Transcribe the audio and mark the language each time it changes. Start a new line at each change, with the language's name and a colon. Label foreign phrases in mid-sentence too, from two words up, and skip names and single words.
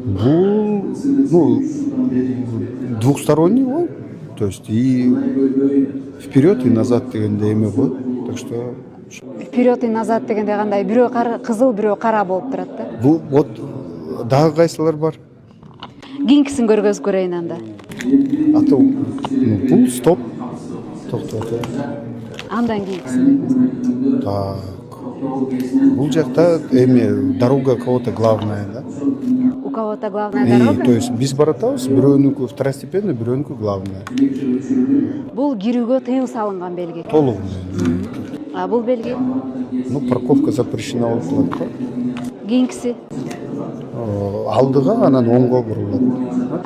Russian: Ну, двухсторонний он, то есть и вперед, и назад
Kyrgyz: дегенде эме го.
Russian: Так что Вперед и назад
Kyrgyz: дегенде кандай? Бирөө кызыл, бирөө кара болуп турат да. вот дагы кайсылар бар? Кийинкисин көргөзүп көрөйүн анда.
Russian: А то
Kyrgyz: бул стоп. Токтот. Андан кийинкисин.
Russian: Так.
Kyrgyz: Бул жакта эме
Russian: дорога кого-то главная, да? У кого-то главная И дорога. то есть
Kyrgyz: биз баратабыз, бирөөнүкү второстепенный, бирөөнүкү главная. Бул кирүүгө тыюу салынган белги. Толугу. А бул белги? Ну,
Russian: парковка запрещена
Kyrgyz: болуп калат го. Кийинкиси. Алдыга анан оңго бурулат.